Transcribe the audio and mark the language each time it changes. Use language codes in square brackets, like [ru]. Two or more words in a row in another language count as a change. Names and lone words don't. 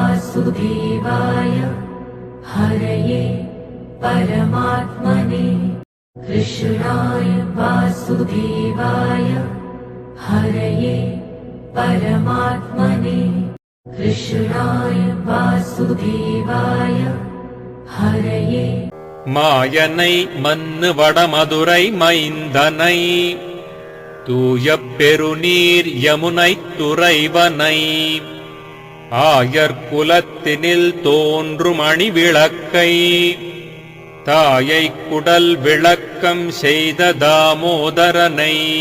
[sa] वासुदेवाय हरये परमात्मने कृष्णाय वासुदेवाय हरये परमात्मने कृष्णाय वासुदेवाय हरये [ta] மாயனை மன்னு வடமதுரை மைந்தனை தூயப் பெருநீர் யமுனைத் துறைவனை ஆயர்குலத்தினில் தோன்றும் அணி விளக்கை தாயைக் குடல் விளக்கம் செய்த தாமோதரனை